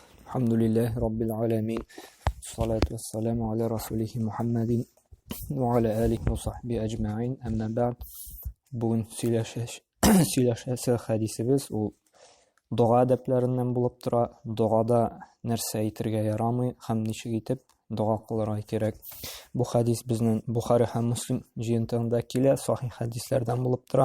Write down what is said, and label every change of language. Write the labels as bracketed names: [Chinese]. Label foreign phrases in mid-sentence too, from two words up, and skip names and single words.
[Arabic] الحمد لله رب العالمين الصلاة والسلام على رسوله محمد وعلى آله وصحبه أجمعين. أما بعد. [Tatar] Bugün сөйләшәсе хәдисебез ул дуга әдәпләреннән булып тора. Дугада нәрсә әйтергә ярамый һәм ничек итеп дуга кылырга кирәк. Бу хәдис безнең Бухари һәм Муслим җыентыгында килә, сахих хәдисләрдән булып тора.